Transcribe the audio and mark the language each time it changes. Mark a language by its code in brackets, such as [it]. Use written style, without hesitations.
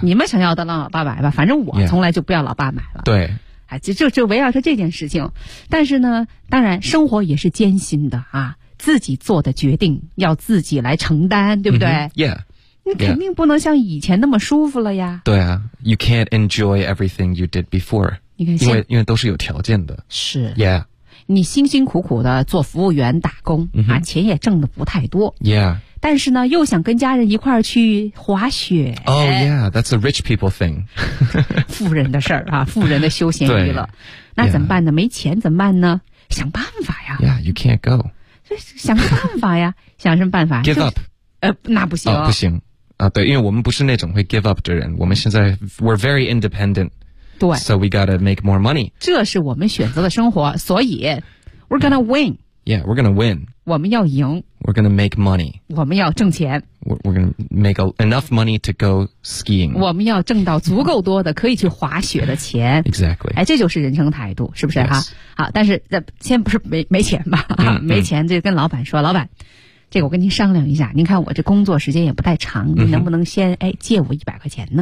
[zh] 你们想要的让老爸买吧，反正我从来就不要老爸买了。 [en] Yeah. [zh] 对。哎，就围绕着这件事情。但是呢，当然生活也是艰辛的啊，自己做的决定要自己来承担，对不对？ [en] Mm-hmm. Yeah. [zh] 你肯定不能像以前那么舒服了呀。对啊 [en] ,you can't enjoy everything you did before. [zh] 因为都是有条件的。是。 [en] Yeah. [zh] 你辛辛苦苦的做服务员打工、 [en] mm-hmm. [zh] 啊，钱也挣得不太多。 [en] Yeah. [zh] 但是呢又想跟家人一块儿去滑雪。 [en] Oh yeah, that's a rich people thing. [zh] 富人的事儿啊，富人的休闲娱乐。那怎么办呢、yeah. 没钱怎么办呢？想办法呀。 [en] Yeah, you can't go. [zh] 想个办法呀。想什么办法？ [en] Give up. [zh] 那不行、哦。不行。啊，对，因为我们不是那种会 [en] give up [zh] 的人，我们现在 [en] we're very independent， [zh] 对 [en] ，so we gotta make more money。 [zh] 这是我们选择的生活，所以 [en] we're gonna win。 Yeah, we're gonna win。 [zh] 我们要赢。 [en] We're gonna make money。 [zh] 我们要挣钱。 [en] We're gonna make enough money to go skiing。 [zh] 我们要挣到足够多的可以去滑雪的钱。 [en] Exactly。 [zh] 哎，这就是人生态度，是不是啊？ [en] Yes. [zh] 好，但是先不是没钱吧？没钱就跟老板说，老板。这个我跟您商量一下，您看我这工作时间也不太长，您能不能先、嗯、哎借我100块钱呢？